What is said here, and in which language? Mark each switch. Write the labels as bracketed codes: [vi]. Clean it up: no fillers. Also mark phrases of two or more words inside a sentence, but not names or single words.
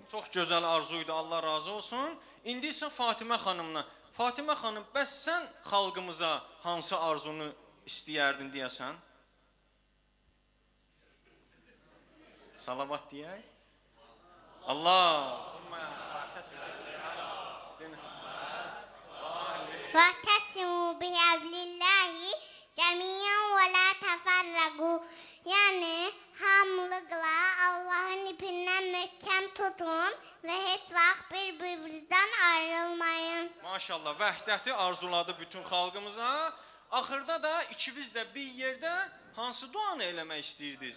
[az] Çox gözəl arzuydu, Allah razı olsun. İndi isə Fatimə xanımla. Fatimə xanım, bəs sən xalqımıza hansı arzunu istəyərdin deyəsən? Salavat deyək. Allahümmə [ar] وَاعْتَصِمُوا بِحَبْلِ اللَّهِ جميعا ولا تفرقوا. [az] Yəni, hamılıqla Allahın ipindən möhkəm tutun və heç vaxt bir-birinizdən ayrılmayın. Maşallah, vəhdəti arzuladı bütün xalqımıza. Axırda da ikiniz də bir yerdə hansı duanı eləmək istəyirdiniz?